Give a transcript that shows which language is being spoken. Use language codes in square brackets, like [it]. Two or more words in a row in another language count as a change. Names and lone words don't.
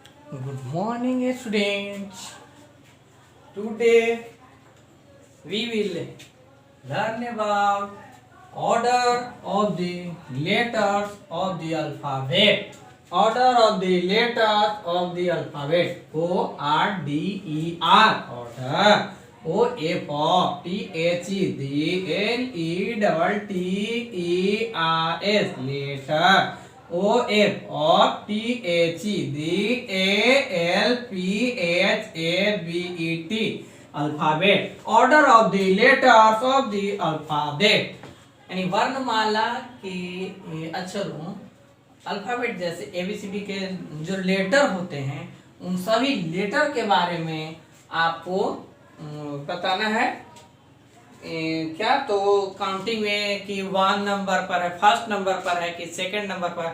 [en] Good morning, students. Today we will learn about order of the letters of the alphabet. Order of the letters of the alphabet. O R D E R. Order. O F O T H E D L E T T E R S. Letter. O F O T H E D A L P H A B E T. Alphabet. Order of the letters of the alphabet. [hi] यानी वर्णमाला के अक्षरों अल्फाबेट जैसे एबीसीडी के जो लेटर होते हैं उन सभी लेटर के बारे में आपको बताना है। क्या तो काउंटिंग में कि 1 नंबर पर है, [en] first number [hi] पर है कि [en] second number [hi] पर।